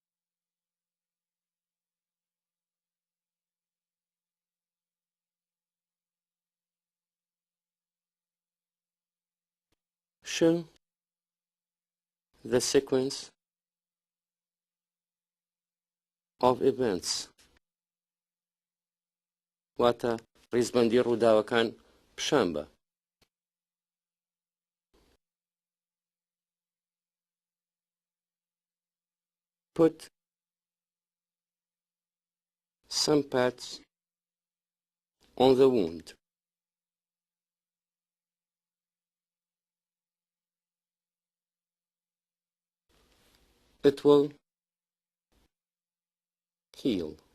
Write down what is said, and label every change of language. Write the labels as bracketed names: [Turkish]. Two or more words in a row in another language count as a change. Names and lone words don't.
[English] Show the sequence of events. [Central Kurdish] واتە ڕیزبەندی ڕووداوەکان پیشان بە. [English] Put some pads on the wound. It will heal.